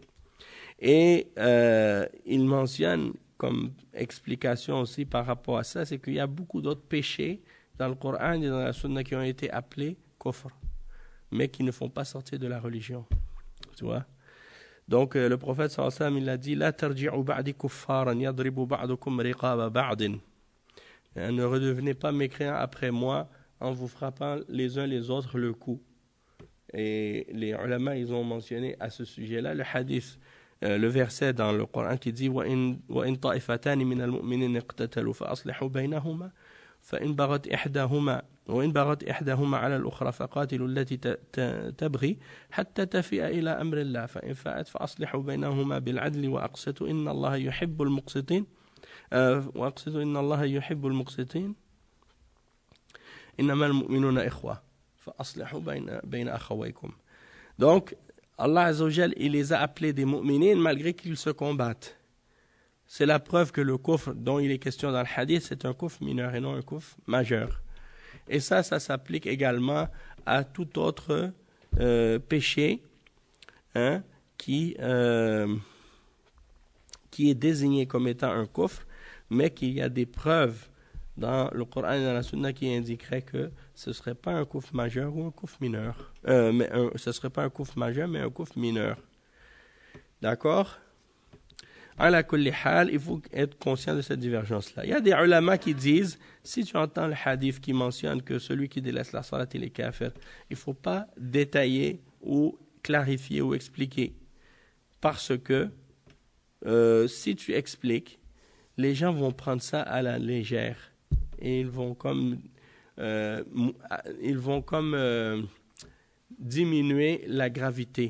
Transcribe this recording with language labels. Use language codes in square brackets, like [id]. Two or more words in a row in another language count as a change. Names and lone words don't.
[fr] Et il mentionne comme explication aussi par rapport à ça, c'est qu'il y a beaucoup d'autres péchés dans le Coran et dans la Sunna qui ont été appelés kufr, mais qui ne font pas sortir de la religion. Tu vois? Donc le prophète [ar] صلى الله عليه وسلم, [fr] il a dit [ar] لا ترجعوا بعدي كفارا يضرب بعضكم رقاب بعض. [fr] Ne redevenez pas mécréants après moi en vous frappant les uns les autres le cou. Et les ulama, ils ont mentionné à ce sujet-là le hadith, le verset dans le Coran qui dit [ar] وإن طائفتان من المؤمنين اقتتلوا فأصلحوا بينهما فإن بغت إحداهما على الأخرى فقاتلوا التي تبغي حتى تفيء إلى أمر الله فإن فاءت فأصلحوا بينهما بالعدل وأقسطوا إن الله يحب المقسطين إنما المؤمنون إخوة فأصلحوا بين أخويكم. [fr] Donc [ar] الله عز وجل, [fr] il les a appelés des mu'minines malgré qu'ils se combattent. c'est la preuve que le kufr dont il est question dans le hadith, c'est un kufr mineur et non un kufr majeur. Et ça s'applique également à tout autre péché qui est désigné comme étant un kufr, mais qu'il y a des preuves dans le Coran et dans la Sunna qui indiqueraient que ce ne serait pas un kufr majeur ou un kufr mineur. Ce ne serait pas un kufr majeur, mais un kufr mineur. D'accord? [ar] على كل حال, [fr] il faut être conscient de cette divergence-là. Il y a des ulama qui disent, si tu entends le hadith qui mentionne que celui qui délaisse la salat, il est kafir, il ne faut pas détailler ou clarifier ou expliquer. Parce que si tu expliques, les gens vont prendre ça à la légère et ils vont comme diminuer la gravité.